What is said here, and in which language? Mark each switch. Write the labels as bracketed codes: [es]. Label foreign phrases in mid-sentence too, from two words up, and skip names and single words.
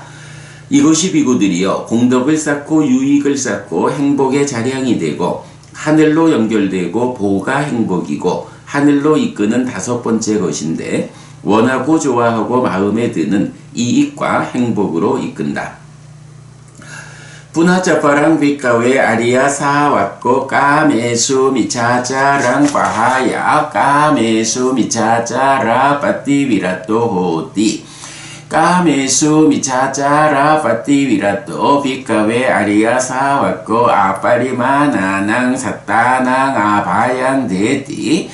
[ko] 이것이 비구들이여 공덕을 쌓고 유익을 쌓고 행복의 자량이 되고 하늘로 연결되고 보가 행복이고 하늘로 이끄는 다섯 번째 것인데 원하고 좋아하고 마음에 드는 이익과 행복으로 이끈다. [pi] Punacaparang bikawe Arya sawakko kamesu micacarang pahaya kamesu micacara patiwirato hoti kamesu micacara patiwirato bikawe Arya sawakko aparimananang sattanang apayang deti